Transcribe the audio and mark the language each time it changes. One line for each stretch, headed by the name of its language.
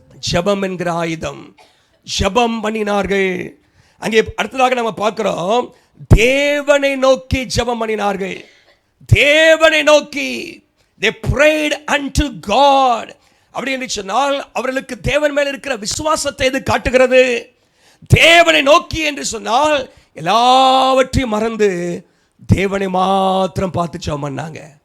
Tamil: ஜெபம் என்கிற ஆயுதம். ஜெபம் பண்ணினார்கள். அங்கே அடுத்ததாக நம்ம பார்க்கிறோம், தேவனை நோக்கி ஜெபம் பண்ணினார்கள். தேவனை நோக்கி,
English: they prayed unto God.
Tamil: அப்படி என்று சொன்னால் அவர்களுக்கு தேவன் மேல் இருக்கிற விசுவாசத்தை இது காட்டுகிறது. தேவனை நோக்கி என்று சொன்னால் எல்லாவற்றையும் மறந்து தேவனை மாத்திரம் பார்த்து ஜெபம் பண்ணாங்க.